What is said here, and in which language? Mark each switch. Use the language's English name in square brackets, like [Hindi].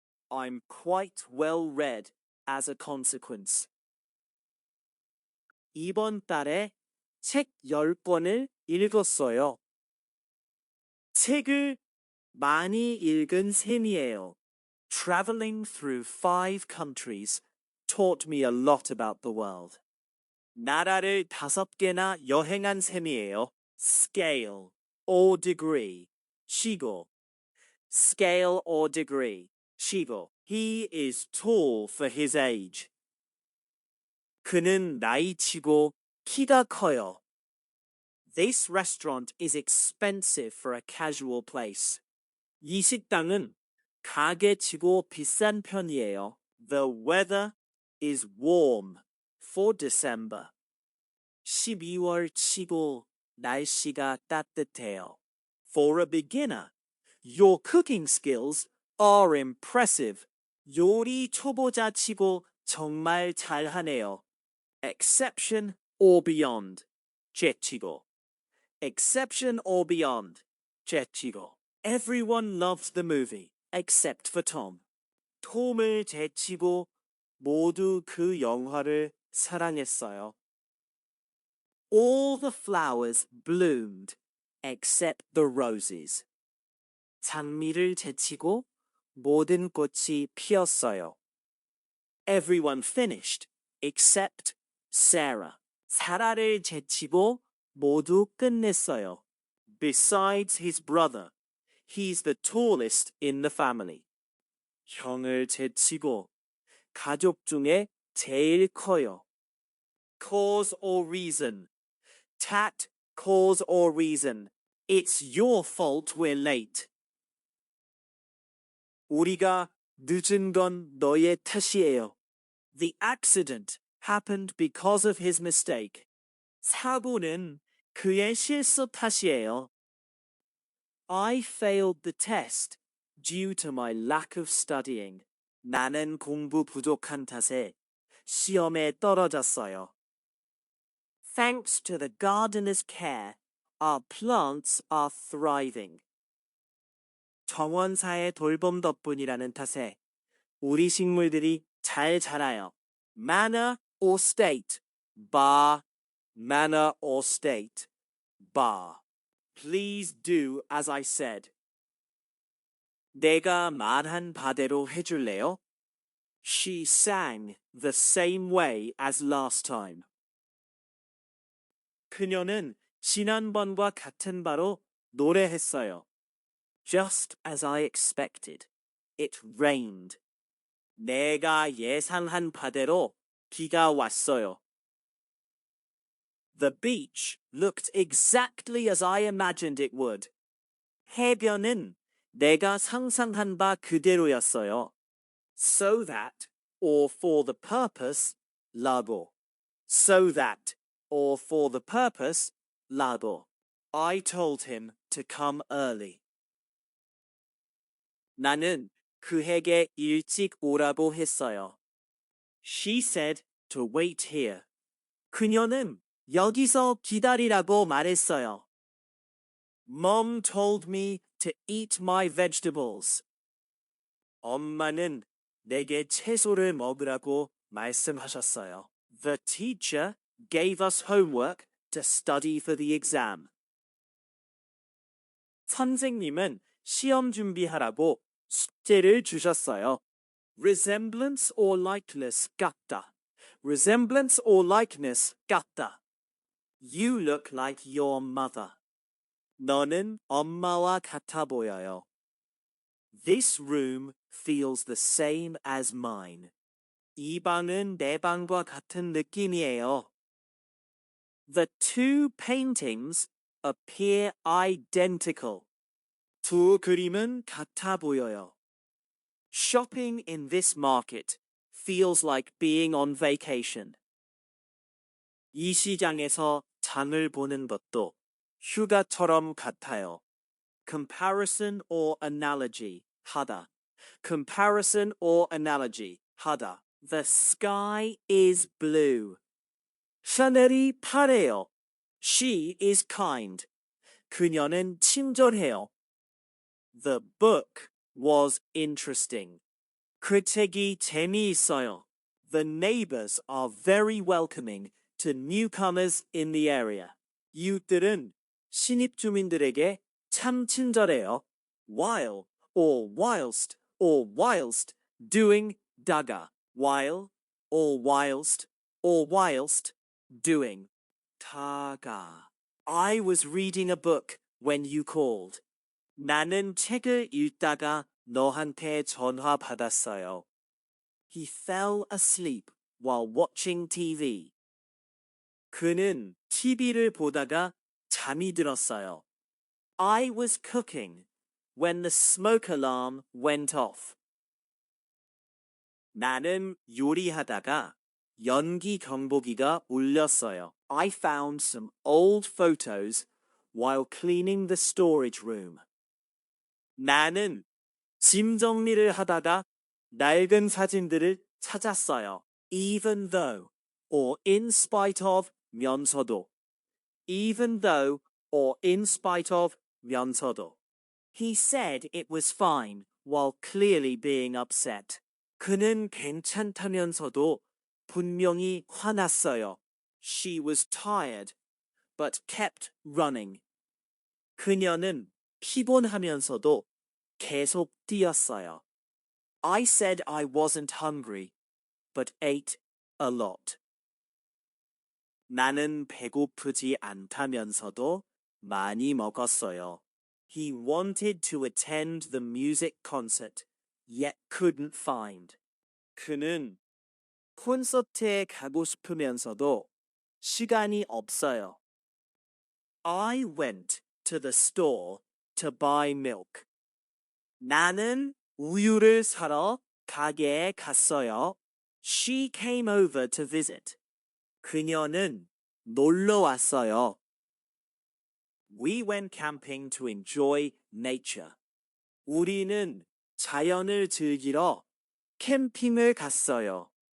[English] I'm quite well read as a consequence. [Korean] 이번 달에 책 10권을 읽었어요. 책을 많이 읽은 셈이에요. [English] Traveling through 5 countries taught me a lot about the world. [Korean] 나라를 5개나 여행한 셈이에요. [English] Scale or degree, 시고. Scale or degree, 시고. He is tall for his age. [Korean] 그는 나이치고 키가 커요. [English] This restaurant is expensive for a casual place. [Korean] 이 식당은 가게치고 비싼 편이에요. [English] The weather is warm for December. [Korean] 12월치고 날씨가 따뜻해요. [English] For a beginner, your cooking skills are impressive. [Korean] 요리 초보자치고 정말 잘하네요. [English] Exception or beyond, 제치고. Exception or beyond, 제치고. Everyone loved the movie, except for Tom. [Korean] 톰을 제치고 모두 그 영화를 사랑했어요. [English] All the flowers bloomed except the roses. [Korean] 장미를 제치고 모든 꽃이 피었어요. [English] Everyone finished except Sarah. [Korean] 사라를 제치고 모두 끝냈어요. [English] Besides his brother, he's the tallest in the family. [Korean] 형을 제치고 가족 중에 제일 커요. [English] Cause or reason. Tat, cause or reason. It's your fault we're late. [Korean] 우리가 늦은 건 너의 탓이에요. [English] The accident happened because of his mistake. [Korean] 사고는 그의 실수 탓이에요. [English] I failed the test due to my lack of studying. [Korean] 나는 공부 부족한 탓에 시험에 떨어졌어요. [English] Thanks to the gardener's care, our plants are thriving. [Korean] 정원사의 돌봄 덕분이라는 탓에 우리 식물들이 잘 자라요. [English] Manner or state, bar. Manner or state, bar. Please do as I said. [Korean] 내가 말한 바대로 해줄래요? [English] She sang the same way as last time. [Korean] 그녀는 지난번과 같은 바로 노래했어요. [English] Just as I expected. It rained. [Korean] 내가 예상한 바대로 비가 왔어요. [English] The beach looked exactly as I imagined it would. [Korean] 해변은 내가 상상한 바 그대로였어요. [English] So that, or for the purpose, 라고. So that, or for the purpose, 라고. I told him to come early. [Korean] 나는 그에게 일찍 오라고 했어요. [English] She said to wait here. [Korean] 그녀는 여기서 기다리라고 말했어요. [English] Mom told me to eat my vegetables. [Korean] 엄마는 내게 채소를 먹으라고 말씀하셨어요. [English] The teacher gave us homework to study for the exam. [Korean] 선생님은 시험 준비하라고 숙제를 주셨어요. [English] Resemblance or likeness 같다. Resemblance or likeness 같다. You look like your mother. [Korean] 너는 엄마와 같아 보여요. [English] This room feels the same as mine. [Korean] 이 방은 내 방과 같은 느낌이에요. [English] The two paintings appear identical. [Korean] 두 그림은 같아 보여요. [English] Shopping in this market feels like being on vacation. [Korean] 이 시장에서 장을 보는 것도 휴가처럼 같아요. [English] Comparison or analogy 하다. Comparison or analogy 하다. The sky is blue. [Korean] 샤넬이 파래요. [English] She is kind. [Korean] 그녀는 친절해요. [English] The book was interesting. [Korean] 그 책이 재미있어요. [English] The neighbors are very welcoming to newcomers in the area. [Korean] 이웃들은 신입 주민들에게 참 친절해요. [English] While or whilst doing 다가 while or whilst doing 다가 I was reading a book when you called. [Korean] 나는 책을 읽다가 너한테 전화 받았어요. [English] He fell asleep while watching TV. [Korean] 그는 TV를 보다가 잠이 들었어요. [English] I was cooking when the smoke alarm went off. [Korean] 나는 요리하다가 연기 경보기가 울렸어요. [English] I found some old photos while cleaning the storage room. [Korean] 나는 짐 정리를 하다가 낡은 사진들을 찾았어요. [English] Even though or in spite of 면서도. Even though or in spite of 면서도. He said it was fine while clearly being upset. [Korean] 그는 괜찮다면서도 분명히 화났어요. [English] She was tired, but kept running. [Korean] 그녀는 피곤하면서도 계속 뛰었어요. [English] I said I wasn't hungry, but ate a lot. [Korean] 나는 배고프지 않다면서도 많이 먹었어요. [English] He wanted to attend the music concert, yet couldn't find. [Korean] 그는 콘서트에 가고 싶으면서도 시간이 없어요. [English] I went to the store to buy milk. [Korean] 나는 우유를 사러 가게에 갔어요. [English] She came over to visit. [Korean] 그녀는 놀러 왔어요. [English] We went camping to enjoy nature. [Korean] 우리는 자연을 즐기러 캠핑을 갔어요.